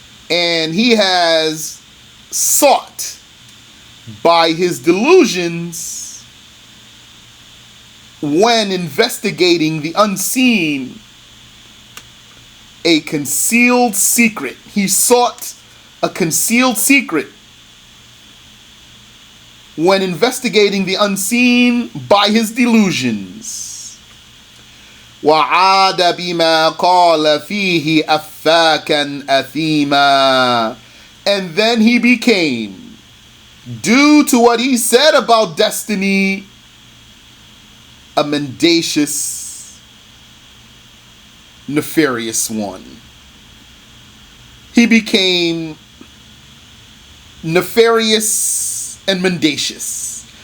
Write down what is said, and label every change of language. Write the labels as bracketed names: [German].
[English] And he has sought by his delusions when investigating the unseen a concealed secret. He sought a concealed secret when investigating the unseen by his delusions. [Arabic] وَعَادَ بِمَا قَالَ فِيهِ أَفَّاكًا أَثِيمًا. [English] And then he became, due to what he said about destiny, a mendacious, nefarious one. He became nefarious and mendacious.